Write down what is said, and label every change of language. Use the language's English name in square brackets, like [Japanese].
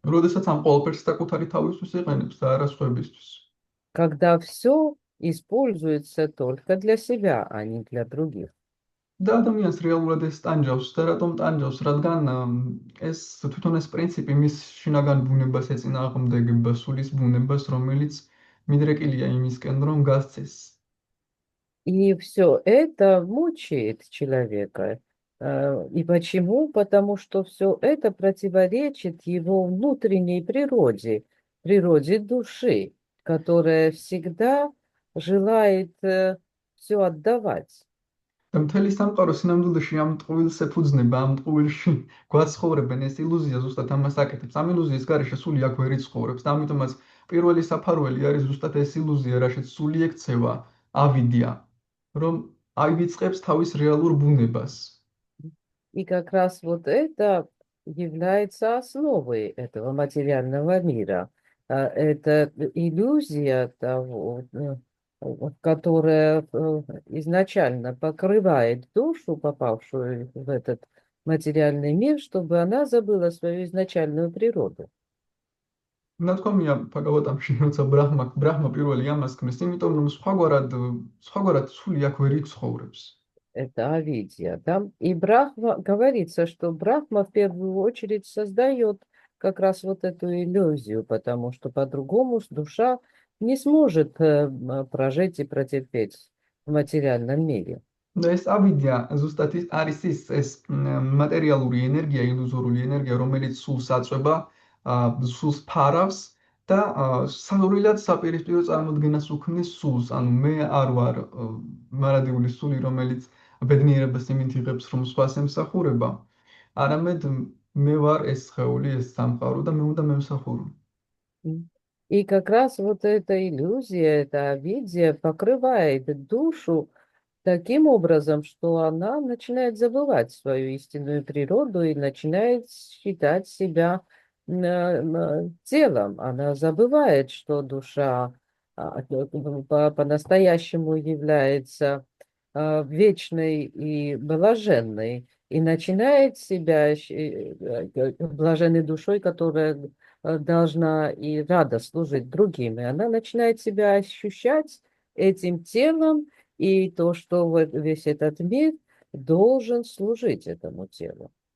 [Georgian] როდესაც ამ ყველაფერს საკუთარი თავისთვის იყენებს და არა სხვებისთვის. [Russian] Когда все используется только для себя, а не для других. [Georgian] და ადამიანს რეალურად ეს ტანჯავს და რატომ ტანჯავს? რადგან ეს თვითონ ეს პრინციპი მის შინაგან ბუნებას ეწინააღმდეგება, სულის ბუნებას, რომელიც მიდრეკილია იმისკენ, რომ გასცეს. [Russian] И все это мучает человека. И почему? Потому что все это противоречит его внутренней природе, природе души, которая всегда желает все отдавать. [Georgian] და მთელი სამყარო სინამდვილეში ამ ტყუილს ეფუძნება, ამ ტყუილში გვაცხოვრებენ, ეს ილუზია ზუსტად ამას აკეთებს. ამ ილუზიის გარეშე სული აქ ვერ იცხოვრებს და ამიტომაც პირველი საფარველი არის ზუსტად ეს ილუზია, რაშიც სული ექცევა, ავიდია, რომ აივიწყებს თავის რეალურ ბუნებას. [Russian] И как раз вот это является основой этого материального мира. Это иллюзия того, которая изначально покрывает душу, попавшую в этот материальный мир, чтобы она забыла свою изначальную природу. [Georgian] ნათქვამია ბაგავატამში, როცა ბრაჰმა პირველი ამას ქმნის, იმიტომ რომ სხვაგვარად სული აქ ვერ იცხოვრებს. [Russian] Это авидия. Там и Брахма, говорится, что Брахма в первую очередь создает как раз вот эту иллюзию, потому что по-другому душа не сможет прожить и протерпеть в материальном мире. [Georgian] და ეს ავიდია ზუსტად არის ეს მატერიალური ენერგია, ილუზორული ენერგია, რომელიც სულს აწვება, სულს ფარავს და საგურილად საპირისპირო წარმოდგენას უქმნის სულს. ანუ მე არ ვარ მარადიული სული, რომელიც ბედნიერებას იმით იღებს, რომ სხვას ემსახურება. არამედ მე ვარ ეს სხეული, ეს სამყარო და მე უნდა მემსახურო. [Russian] И как раз вот эта иллюзия, эта авидия покрывает душу таким образом, что она начинает забывать свою истинную природу и начинает считать себя телом. Она забывает, что душа по-настоящему является вечной и блаженной, и начинает себя блаженной душой, которая должна и рада служить другим. И она начинает себя ощущать этим телом, и то, что весь этот мир должен служить этому телу.